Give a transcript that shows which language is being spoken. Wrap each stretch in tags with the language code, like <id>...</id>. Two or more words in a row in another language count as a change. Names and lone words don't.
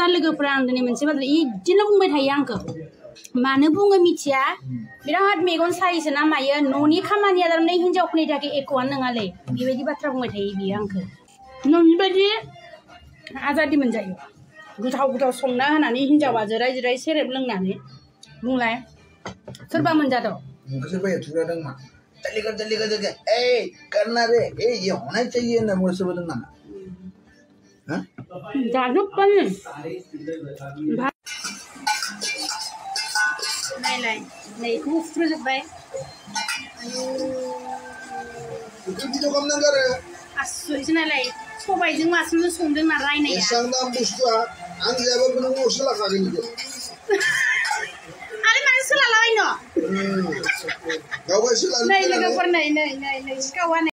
<brx>लोगोफ्रा आं दिनै मोनसे बाथ्रा बिदिनो बुंबाय थायो आंखौ मानो बुङो मिथिया बिराद मेगन सायोसो ना मायो न'नि खामानिया थारमाने हिनजावफोरनि थाखाय एख'आनो नङालै बेबायदि बाथ्रा बुंबाय थायो बियो आंखौ नोंनि बायदि आजादि मोनजायो गोथाव संना होनानै हिनजावा जिराय सेरेब लोंनानै बुंलाय सोरबा मोनजादों सोरबा एथुरादों</brx> <hi>मा चलेगा करना रे ये होना चाहिए ना मुझे सब ना</hi> <brx>जाजोब्बाय नायलाय नै बेखौ उफ्रुजोब्बाय आसुरिसो नालाय सबायजों माजों संदों ना रायनाया आरो मानो सोलालाबायनो नै लोगोफोर नै गावहा</brx>